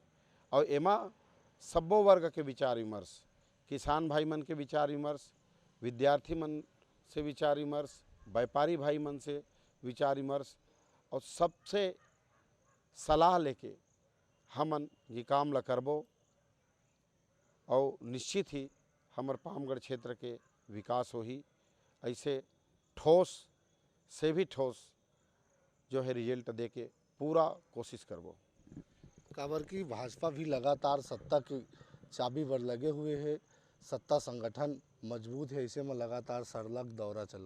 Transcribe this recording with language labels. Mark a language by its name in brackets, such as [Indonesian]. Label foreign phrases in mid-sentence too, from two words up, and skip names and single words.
[Chhattisgarhi] और एमा सब्बो वर्ग के विचार विमर्श, किसान भाई मन के विचार विमर्श, विद्यार्थी मन से विचार विमर्श, व्यापारी भाई मन से विचार विमर्श और सबसे सलाह लेके हमन ये काम ला करबो और निश्चित ही हमर पामगढ़ क्षेत्र के विकास हो ही। ऐसे ठोस से भी ठोस जो है रिजल्ट दे के पूरा कोशिश करबो। काबर की भाजपा भी लगातार सत्ता की चाबी पर लगे हुए है, सत्ता संगठन मजबूत है, ऐसे में लगातार सरलग दौरा चलत।